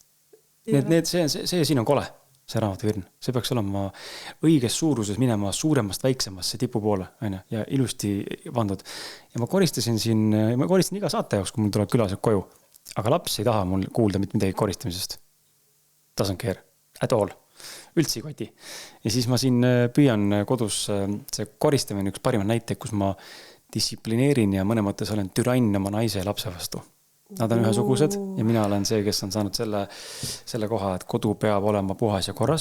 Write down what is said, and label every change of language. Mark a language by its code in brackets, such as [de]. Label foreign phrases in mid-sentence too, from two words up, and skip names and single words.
[et] See siin on kole, see raamatuvirn. See peaks olema õiges suuruses minema suuremast väiksemasse tipu poole, ja ilusti vandud. Ja ma koristan iga saate jaoks, kui mul tuleb külased koju. Aga laps ei taha mul kuulda mitte midagi koristamisest. [en] Doesn't care at all. [et] Üldse ei koti. Ja siis ma siin püüan kodus see koristamine üks parima näite, kus ma distsiplineerin ja mõne mõttes olen türann oma naise ja lapse vastu. Nad on ühesugused ja mina olen see, kes on saanud selle koha, et kodu peab olema puhas ja korras.